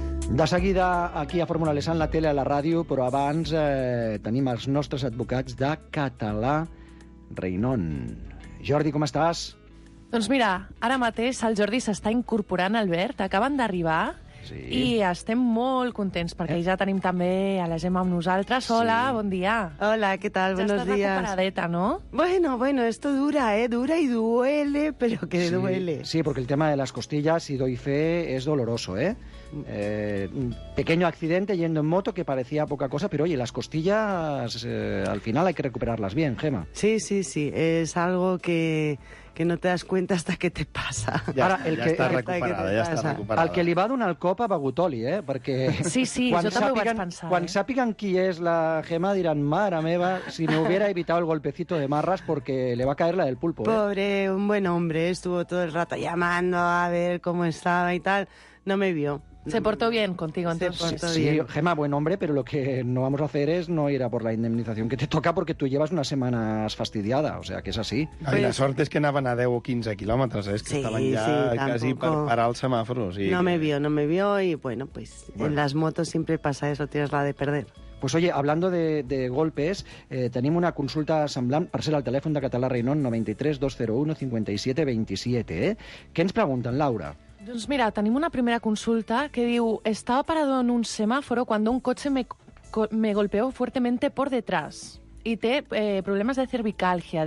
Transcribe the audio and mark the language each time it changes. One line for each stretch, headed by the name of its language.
Catalan: De seguida, aquí a Fórmula Lesan, la tele, a la ràdio, però abans tenim els nostres advocats de Català Reinon. Jordi, com estàs? Doncs mira, ara mateix el Jordi s'està incorporant, Albert, acaben d'arribar i estem molt contents perquè ja tenim també a la Gemma amb nosaltres. Hola, bon dia.
Spanish: Hola, ¿qué tal? Buenos días. Ya estás recuperadeta, ¿no? Bueno, esto dura, dura y duele, pero que duele. Sí, porque el tema de las costillas, si doy fe, es doloroso, Un pequeño accidente yendo en moto que parecía poca cosa, pero oye, las costillas al final hay que recuperarlas bien, Gemma. Sí, es algo que no te das cuenta hasta que te pasa.
Catalan: Ara, ja està recuperada. El que li va donar el cop a begut oli, perquè... Sí, jo també ho vaig pensar. Quan sàpiguen qui és la Gemma diran, mare meva,
Spanish: si me hubiera evitado el golpecito de marras porque le va a caer la del pulpo. Pobre, un buen hombre, estuvo todo el rato llamando a ver cómo estaba y tal. No me vio. Se portó bien contigo, entonces. Sí, Gemma, buen hombre, pero lo que no vamos a hacer es no ir a por la indemnización que te toca porque tú llevas unas semanas fastidiada, o sea que es así.
Catalan: Ay, la sort és que anaven a 10 o 15 quilòmetres, és que estaven ja quasi per parar el semàfor.
Spanish: No me vio y bueno, pues en las motos siempre pasa eso, tienes la de perder. Pues oye, hablando de golpes,
Catalan: tenim una consulta semblant, per ser al telèfon de Català Reinon, 93 201 57 27, Què ens pregunten, Laura? Doncs mira, tenim una primera consulta que diu:
Spanish: estaba parado en un semáforo cuando un coche me golpeó fuertemente por detrás y té problemas de cervicalgia.